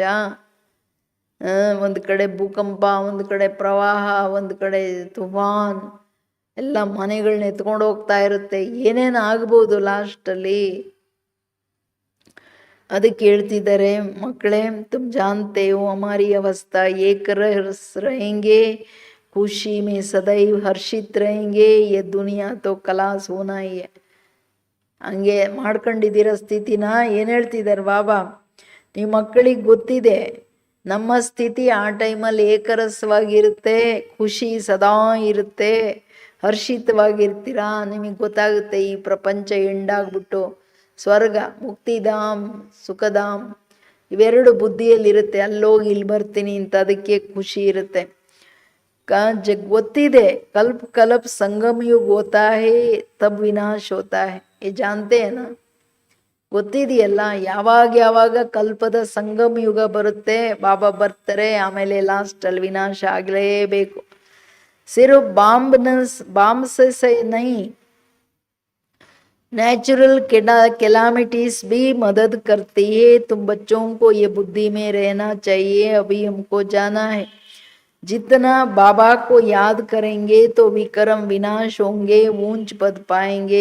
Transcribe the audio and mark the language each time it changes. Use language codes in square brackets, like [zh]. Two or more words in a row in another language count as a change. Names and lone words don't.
[kn] ಒಂದು ಕಡೆ ಭೂಕಂಪ, ಒಂದು ಕಡೆ ಪ್ರವಾಹ, ಒಂದು ಕಡೆ ತುಫಾನ್, ಎಲ್ಲ ಮನೆಗಳನ್ನ ಎತ್ಕೊಂಡು ಹೋಗ್ತಾ ಇರುತ್ತೆ. ಏನೇನು ಆಗ್ಬೋದು ಲಾಸ್ಟಲ್ಲಿ. ಅದಕ್ಕೆ ಹೇಳ್ತಿದ್ದಾರೆ ಮಕ್ಕಳೇ, [hi] तुम जानते हो हमारी अवस्था एक रस रहेंगे, खुशी में सदैव हर्षित रहेंगे, ये दुनिया तो खलास होना ही है. [kn] ಹಂಗೆ ಮಾಡ್ಕೊಂಡಿದ್ದೀರ ಸ್ಥಿತಿನ. ಏನು ಹೇಳ್ತಿದ್ದಾರೆ ಬಾಬಾ, ನೀವು ಮಕ್ಕಳಿಗೆ ಗೊತ್ತಿದೆ ನಮ್ಮ ಸ್ಥಿತಿ ಆ ಟೈಮಲ್ಲಿ ಏಕರಸವಾಗಿರುತ್ತೆ, ಖುಷಿ ಸದಾ ಇರುತ್ತೆ, ಹರ್ಷಿತವಾಗಿರ್ತೀರ. ನಿಮಗೆ ಗೊತ್ತಾಗುತ್ತೆ ಈ ಪ್ರಪಂಚ ಎಂಡಾಗ್ಬಿಟ್ಟು ಸ್ವರ್ಗ, ಮುಕ್ತಿಧಾಮ್, ಸುಖಧಾಮ್ ಇವೆರಡು ಬುದ್ಧಿಯಲ್ಲಿರುತ್ತೆ. ಅಲ್ಲೋಗಿ ಇಲ್ಲಿ ಬರ್ತೀನಿ ಅಂತ, ಅದಕ್ಕೆ ಖುಷಿ ಇರುತ್ತೆ. ಗೊತ್ತಿದೆ [hi] कल्प कल्प संगम युग होता है तब विनाश होता है. ये जानते हैं ना? [kn] ಗೊತ್ತಿದೆಯಲ್ಲ, ಯಾವಾಗ ಯಾವಾಗ ಕಲ್ಪದ ಸಂಗಮ ಯುಗ ಬರುತ್ತೆ, ಬಾಬಾ ಬರ್ತಾರೆ, ಆಮೇಲೆ ಲಾಸ್ಟಲ್ಲಿ ವಿನಾಶ ಆಗಲೇಬೇಕು. [hi] सिर्फ बाम से नहीं, [en] natural calamities [hi] भी मदद करती है. तुम बच्चों को ये बुद्धि में रहना चाहिए. अभी हमको जाना है. जितना बाबा को याद करेंगे तो विक्रम विनाश होंगे, ऊंच पद पाएंगे.